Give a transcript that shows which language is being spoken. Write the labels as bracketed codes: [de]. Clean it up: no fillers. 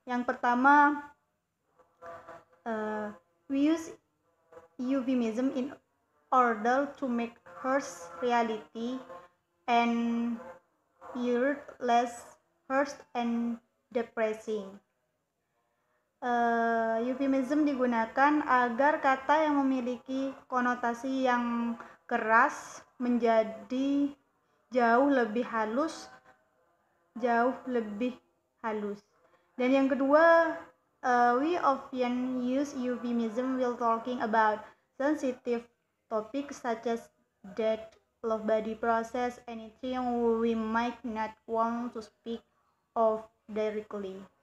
[id] Yang pertama, [en] we use euphemism in order to make harsh reality and heard less harsh and depressing. [id] Euphemism digunakan agar kata yang memiliki konotasi yang keras menjadi jauh lebih halus. Dan yang kedua, [en] we often use euphemism while talking about sensitive topics such as death, love body process, anything we might not want to speak of directly.